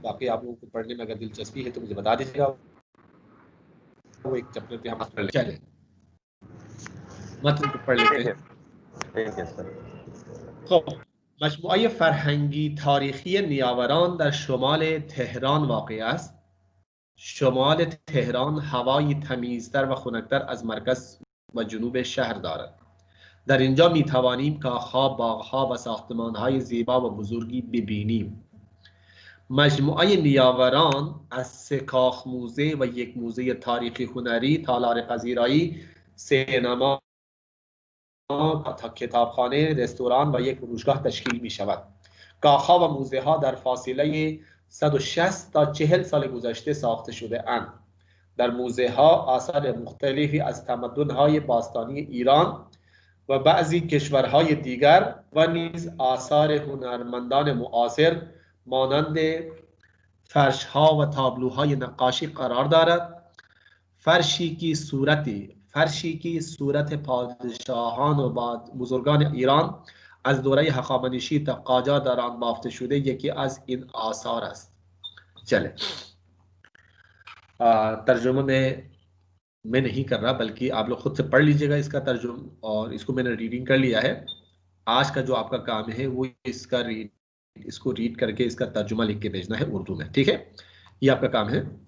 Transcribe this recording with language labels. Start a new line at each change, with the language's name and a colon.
Hindi: बाकी आप लोगों को पढ़ने में अगर दिलचस्पी है तो मुझे बता दीजिएगा, वो एक चैप्टर पे हम पढ़ चले मतलब पढ़ लेते हैं। ठीक है सर।
Persian: खब मजमुआ फरहंगी तारीखी नियावरान در شمال تهران واقع است. شمال تهران هوایی تمیزتر و خنکتر از مرکز و جنوب شهر دارد. در اینجا می توانیم کاخها، باغها و ساختمانهای زیبا و بزرگی ببینیم. مجموعه نیاوران از 3 کاخ موزه و 1 موزه تاریخی هنری، تالار پذیرایی، سینما، کتابخانه، رستوران و 1 فروشگاه تشکیل می شود. کاخها و موزه ها در فاصله 160 تا 40 سال گذشته ساخته شده اند. در موزه ها آثار مختلفی از تمدن‌های باستانی ایران و بعضی کشورهای دیگر و نیز آثار هنرمندان معاصر مانند فرش‌ها و تابلوهای نقاشی قرار دارد. فرشی کی صورت پادشاهان و بزرگان ایران از دوره هخامنشی تا قاجار در آن بافته شده یکی از این آثار است.
Hindi: चले तर्जुमा मैं नहीं कर रहा, बल्कि आप लोग खुद से पढ़ लीजिएगा इसका तर्जुमा, और इसको मैंने रीडिंग कर लिया है। आज का जो आपका काम है वो इसको रीड करके इसका तर्जुमा लिख के भेजना है उर्दू में, ठीक है? ये आपका काम है।